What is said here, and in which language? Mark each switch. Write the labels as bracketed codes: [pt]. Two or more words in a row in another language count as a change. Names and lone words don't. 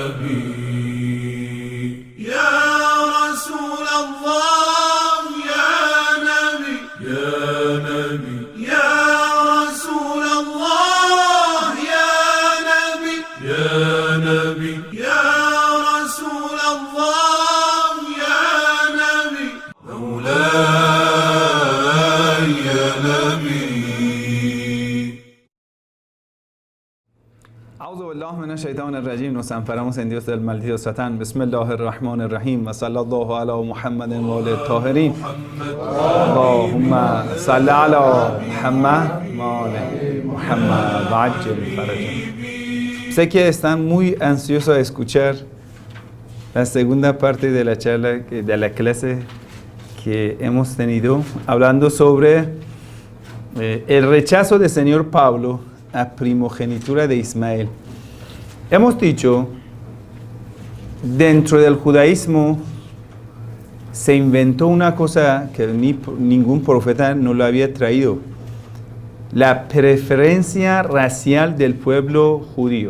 [ar] نبي يا رسول الله يا نبي يا نبي يا رسول الله يا نبي يا نبي يا رسول الله يا نبي مولاي يا نبي. أعوذ بالله من الشيطان الرجيم. [es] Nos amparamos en Dios del maldito Satán. [ar] بسم الله الرحمن الرحيم. وصلى الله على محمد وعلى طاهرين. اللهم صل على محمد وعلى محمد وعجل فرجه. [es] Sé que están muy ansiosos a escuchar la segunda parte de la charla, de la clase que hemos tenido, hablando sobre el rechazo del Señor Pablo a primogenitura de Ismael. Hemos dicho, dentro del judaísmo se inventó una cosa que ningún profeta no lo había traído: la preferencia racial del pueblo judío.